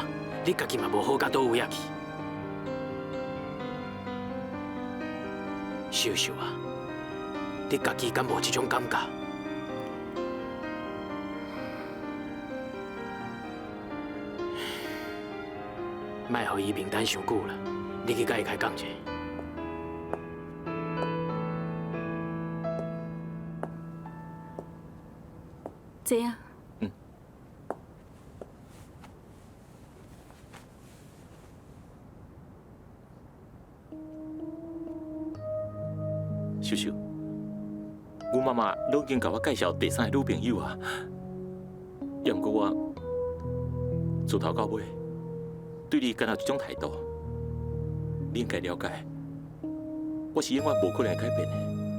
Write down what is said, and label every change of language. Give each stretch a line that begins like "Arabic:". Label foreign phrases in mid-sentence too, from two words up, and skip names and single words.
Min Nan Chinese: 你家己嘛无好到倒位啊去。秀秀啊，你家己敢无这种感觉？莫互伊面等伤久啦，你去甲伊开讲者。这样。秀秀，阮妈妈都已经甲我介绍第三个女朋友啊，也毋过我自头到尾对你敢有这种态度，你应该了解，我是永远无可能改变的。